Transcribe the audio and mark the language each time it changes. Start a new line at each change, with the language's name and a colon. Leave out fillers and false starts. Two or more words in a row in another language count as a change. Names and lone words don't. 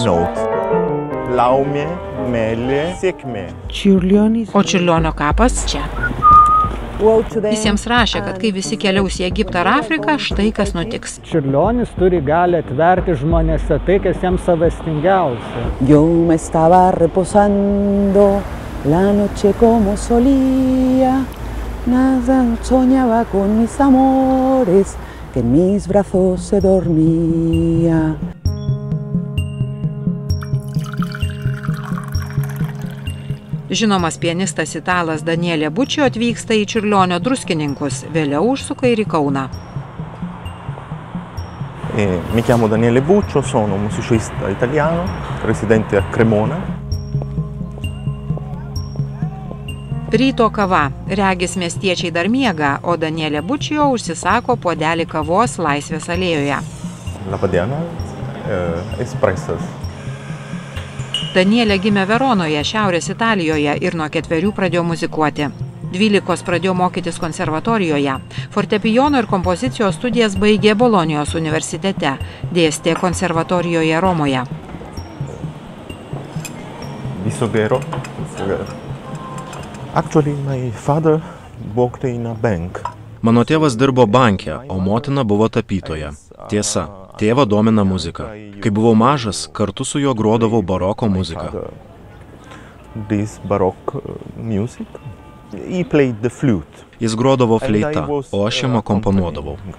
Lithuanian: Laumė, meilė, sėkmė. O Čiurlionio kapas čia. Jis jiems rašė, kad kai visi keliaus į Egiptą ar Afriką, štai kas nutiks. Čiurlionis turi gali atverti žmonėse tai, kas jiems savastingiausia.
Spanish: Yo me estaba reposando la noche como solía, nada soñaba con mis amores, que en mis brazos se dormía.
Lithuanian: Žinomas pianistas italas Danielė Bučio atvyksta į Čiurlionio Druskininkus, vėliau užsuka ir į Kauną.
Italian: Mi chiamo Daniele Buccio, sono musicista italiano, residente a Cremona.
Lithuanian: Ryto kava. Regis miestiečiai dar miega, o Danielė Bučio užsisako puodelį kavos Laisvės alėjoje. Labadiena, espressas. Danielė gimė Veronoje, Šiaurės Italijoje ir nuo 4 pradėjo muzikuoti. 12 pradėjo mokytis konservatorijoje. Fortepijono ir kompozicijos studijas baigė Bolonijos universitete, dėstė konservatorijoje Romoje. Visogero.
English: Actually, my father worked in a bank.
Lithuanian: Mano tėvas dirbo banke, o motina buvo tapytoja. Tiesa, tėvą domina muzika. Kai buvau mažas, kartu su juo grodavau baroko muziką. Jis grodavo fleitą, o aš jam akomponuodavau.